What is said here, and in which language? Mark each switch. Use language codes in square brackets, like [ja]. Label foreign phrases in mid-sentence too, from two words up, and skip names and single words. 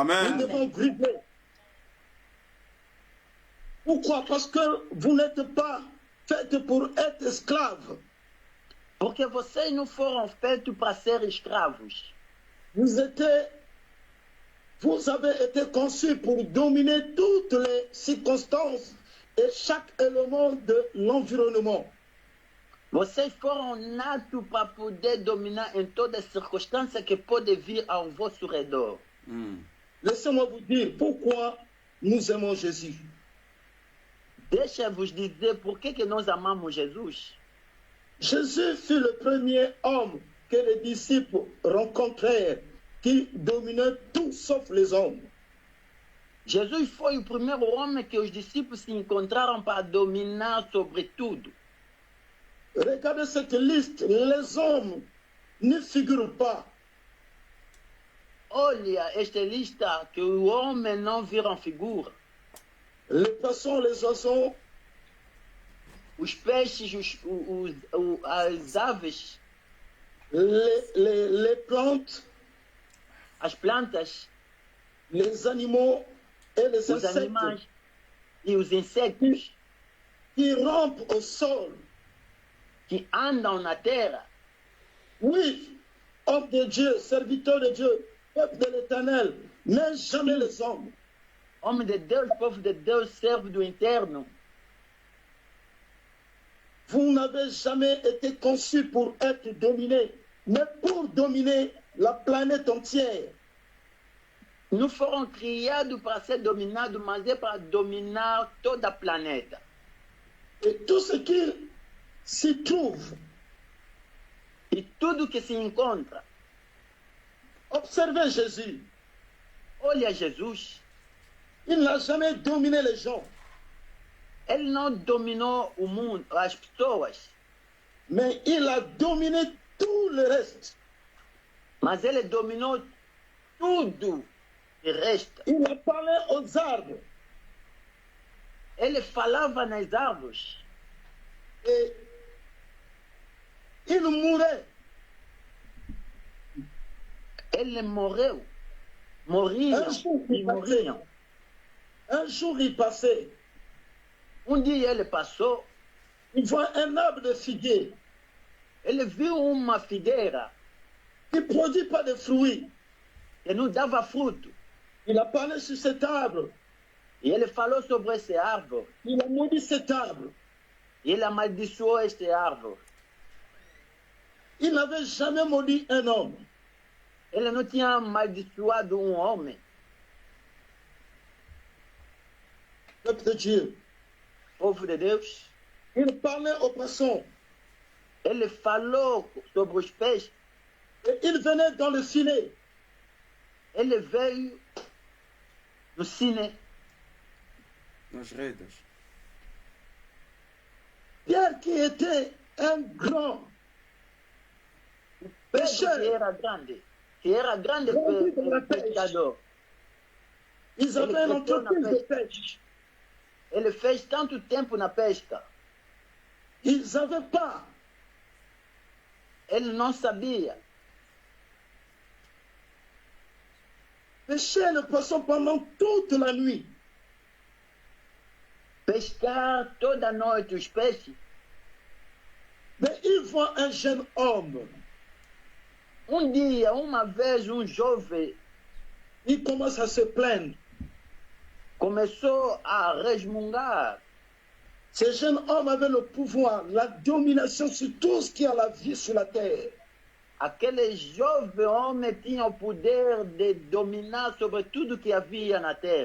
[fr] Amen. devons briser. Pourquoi? Parce que vous n'êtes pas faites pour être esclaves. [pt] Porque vocês não foram feitos para ser escravos. [fr] Vous avez été conçus pour dominer toutes les circonstances et chaque élément de l'environnement. [pt] Vocês foram natos para poder dominar em todas as circunstâncias que podem vir ao vosso redor. [fr] Laissez-moi vous dire pourquoi nous aimons Jésus. [pt] Deixa-vos dizer por que nós amamos Jesus. [fr] Jésus fut le premier homme que les disciples rencontrèrent qui dominait tout sauf les hommes. [pt] Jesus foi o primeiro homem que os discípulos se encontraram para dominar sobre tudo. [fr] Regardez cette liste, les hommes ne figurent pas. [pt] Olha esta lista que o homem não viram figura. [fr] Les poissons, les oiseaux, [pt] Os peixes, as aves, [fr] les plantes, [pt] as plantas, [fr] les animaux et les [pt] os [fr] insectes [pt] animais e os insectos [fr] qui rampent au sol. [pt] que andam na terra. [fr] Oui, homme de Dieu, serviteur de Dieu, peuple de l'Éternel, mais jamais les hommes. [pt] Homem de Deus, povo de Deus, servo do interno. [fr] Vous n'avez jamais été conçus pour être dominés, mais pour dominer la planète entière. [pt] Não foram criados para ser dominados, mas é para dominar toda a planeta. [fr] Et tout ce qui s'y trouve. [pt] E tudo que se encontra. [fr] Observez Jésus. [pt] Olha Jesus. [fr] Il n'a jamais dominé les gens, [pt] Ele não dominou o mundo, as pessoas, [fr] mais il a dominé tout le reste. [pt] mas ele dominou tudo que resta. [fr] Il a parlé aux arbres [pt] Ele falava nas árvores [fr] et il mourait. [pt] ele morreu. Morriam [fr] Un jour, [pt] e [fr] il passait. [pt] morriam. [fr] Un jour, il passait. [pt] Dia ele passou, [fr] Il voit un arbre de figuier [pt] ele viu uma figueira [fr] qui ne produit pas de fruits. [pt] que não dava fruto. [fr] Il a parlé sur cet arbre. [pt] E ele falou sobre esse árvore. [fr] Il a maudit cet arbre. [pt] E ele amaldiçoou este árvore. [fr] Il n'avait jamais maudit un homme. [pt] Ele não tinha amaldiçoado homem. [fr] Peuple de Dieu. [pt] Povo de Deus. [fr] Il parlait aux poissons. [pt] Ele falou sobre os peixes. [fr] Et il venait dans le filet. [pt] Ele veio no cine. Nas redes. [fr] Pierre qui était un grand pécheur. [pt] Que era grande pecador. [fr] Ils avaient une entreprise de pêche. [pt] Ele fez tanto tempo na pesca. [fr] Ils ne savaient pas. [pt] Ele não sabia. [fr] Pêcher le poisson pendant toute la nuit. [pt] Pescar toda noite os peixes. [fr] Mais il voit un jeune homme. [pt] Dia, uma vez, jovem [fr] Il commence à se plaindre. [pt] Começou a resmungar. [fr] Ce jeune homme avait le pouvoir, la domination sur tout ce qui a la vie sur la terre. [pt] Aquele jovem homem tinha o poder de dominar sobre tudo que havia na terra.